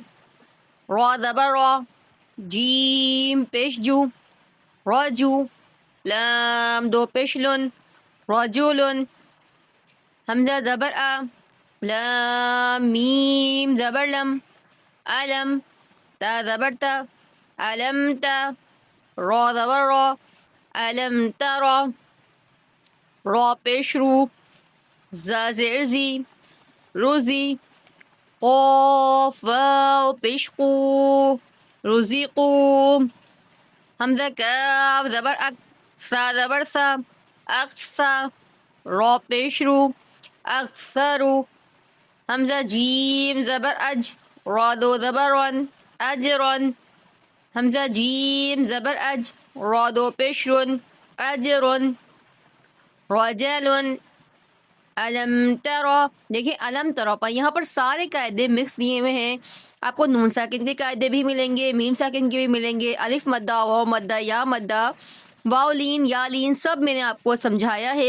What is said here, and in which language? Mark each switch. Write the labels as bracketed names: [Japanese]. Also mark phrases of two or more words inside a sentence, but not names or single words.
[Urdu] را زبر را، جیم پیش جو، راجو، لام دو پیش لن، رجولن، حمزہ زبر آ، لام میم زبر لم، علم، تا زبر تا، علم تا، را زبر را، علم ترا، را پیش رو، زا زیر زی، روزی، قاف واو پیش قو، رزقو، حمزہ کاف زبر اک، سا زبر سا، اقسا، را پیش رو، اکثرو، حمزہ جیم زبر اج، را دو زبر رن، اجرن، حمزہ جیم زبر اج، را دو پیش رن، اجرن، رجلن، علم ترا۔ دیکھیں علم ترا پر یہاں پر سارے قاعدے مکس دیے ہوئے ہیں۔ آپ کو نون ساکن کے قاعدے بھی ملیں گے، میم ساکن کے بھی ملیں گے، الف مدہ، واو مدہ، یا مدہ، واو لین، یا لین، سب میں نے آپ کو سمجھایا ہے۔